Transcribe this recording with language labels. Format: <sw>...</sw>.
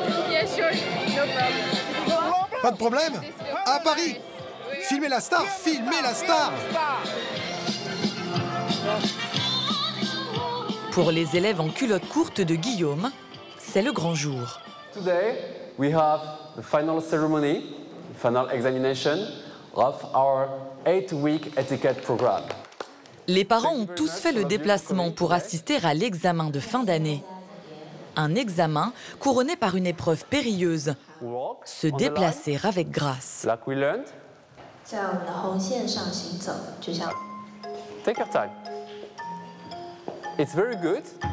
<en>Yeah, sure. No problem.</en> <fr>Pas de problème. À Paris. Filmez la star, filmez la star. Pour les élèves en culotte courte de Guillaume, c'est le grand jour.</fr> <en>Today, we have the final ceremony, final examination of our 8-week etiquette program.</en> <fr>Les parents ont tous fait le déplacement pour assister à l'examen de fin d'année. Un examen couronné par une épreuve périlleuse, se déplacer avec grâce.</fr> <en>Like we learned. Take your time. It's very good.</en>